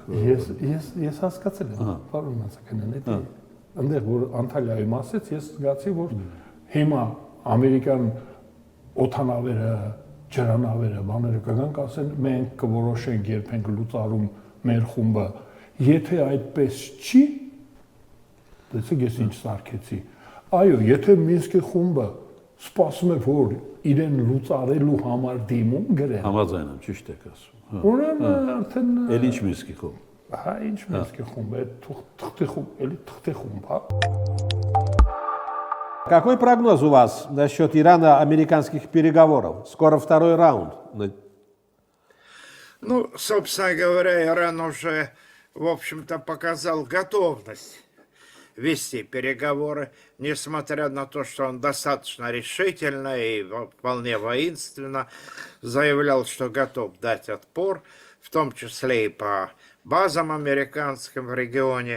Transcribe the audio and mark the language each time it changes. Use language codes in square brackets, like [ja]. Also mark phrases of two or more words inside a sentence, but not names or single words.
[hy] Ես հասկացել եմ, պարոն Նացականյան, այնտեղ որ Անտալիայում ասեց, ես զգացի, որ հիմա ամերիկյան օդանավերը, ջրանավերը, բաները կգանք ասեն, մենք կորոշենք երբ ենք լուծարում մեր խումբը, եթե այդպես չի, տեսեք ես ինչ սարքեցի, այո, եթե Մինսկի խումբը սպասում է, որ իրեն լուծարելու համար դիմում գրեն, Համաձայն եմ, ճիշտ եք ասում։ ուրեմն արդեն Էլ ինչ Մինսկի խումբ։ Հա, ինչ Մինսկի խումբը, թղթի խումբ, էլի թղթի խումբ, հա։ [ru] Какой прогноз у вас насчет Ирано-американских переговоров? Скоро второй раунд. Ну, собственно говоря, Иран уже, в общем-то, показал готовность вести переговоры, несмотря на то, что он достаточно решительно и вполне воинственно заявлял, что готов дать отпор, в том числе и по базам американским в регионе.